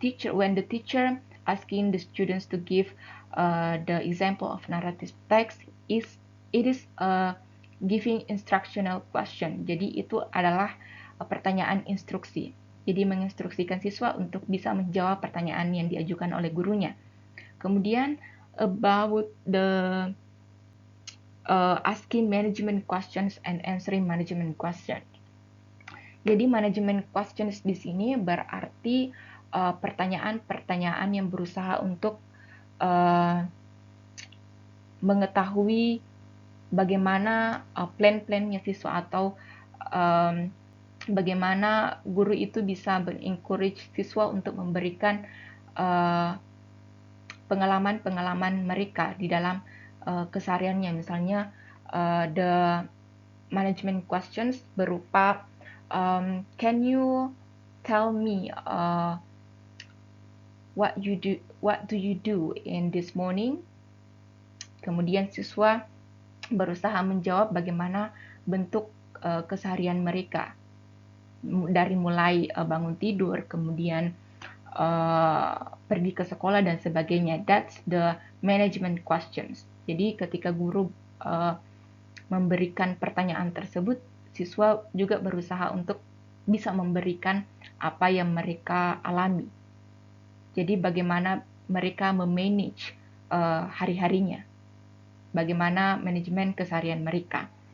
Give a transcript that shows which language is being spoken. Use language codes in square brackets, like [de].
[en] When the teacher asking the students to give the example of narrative text, it is giving instructional question. [id] Jadi itu adalah pertanyaan instruksi. Jadi menginstruksikan siswa untuk bisa menjawab pertanyaan yang diajukan oleh gurunya. [en] Kemudian about the asking management questions and answering management questions. [id] Jadi management questions di sini berarti pertanyaan-pertanyaan yang berusaha untuk mengetahui bagaimana plan-plannya siswa, atau bagaimana guru itu bisa encourage siswa untuk memberikan pengalaman-pengalaman mereka di dalam kesehariannya. [en] Misalnya the management questions berupa can you tell me what do you do in this morning? [id] Kemudian siswa berusaha menjawab bagaimana bentuk keseharian mereka, dari mulai bangun tidur, kemudian pergi ke sekolah dan sebagainya. [en] That's the management questions. [id] Jadi ketika guru memberikan pertanyaan tersebut, siswa juga berusaha untuk bisa memberikan apa yang mereka alami. Jadi bagaimana mereka memanage hari-harinya, bagaimana manajemen keseharian mereka.